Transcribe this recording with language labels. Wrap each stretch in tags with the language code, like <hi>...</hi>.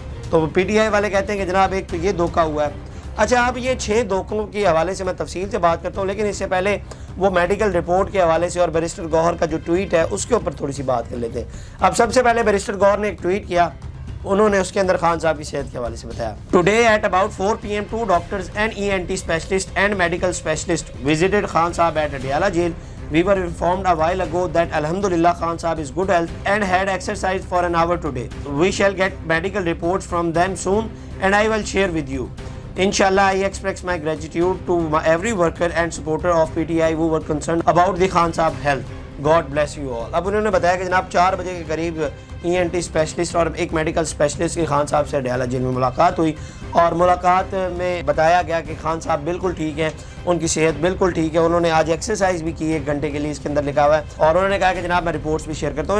<hi>तो पीटीआई वाले कहते हैं कि जनाब एक तो ये धोखा हुआ है। अच्छा, अब ये 6 धोखों के हवाले से मैं तफसील से बात करता हूँ, लेकिन इससे पहले वो मेडिकल रिपोर्ट के हवाले से और बैरिस्टर गौहर का जो ट्वीट है उसके ऊपर थोड़ी सी बात कर लेते हैं। अब सबसे पहले बैरिस्टर गौहर ने एक ट्वीट किया, उन्होंने उसके अंदर खान साहब की सेहत के हवाले से बताया।</hi> <en>Today at about 4 PM 2 doctors and ENT specialist and medical specialist visited Khan Sahab at Adiala jail. We were informed a while ago that Alhamdulillah Khan Sahab is good health and had exercised for an hour today. We shall get medical reports from them soon and I will share with you. Inshallah, I express my gratitude to every worker and supporter of PTI who were concerned about the Khan Sahab health. God bless you all.</en> <hi>अब उन्होंने बताया कि जनाब 4 बजे के करीब ENT specialist और एक मेडिकल स्पेशलिस्ट की खान साहब से अडियाला जेल में मुलाकात हुई और मुलाकात में बताया गया कि खान साहब बिल्कुल ठीक हैं, उनकी सेहत बिल्कुल ठीक है। उन्होंने आज एक्सरसाइज भी की 1 घंटे के लिए, इसके अंदर लिखा हुआ है, और उन्होंने कहा कि जनाब मैं रिपोर्ट्स भी शेयर करता हूँ।</hi>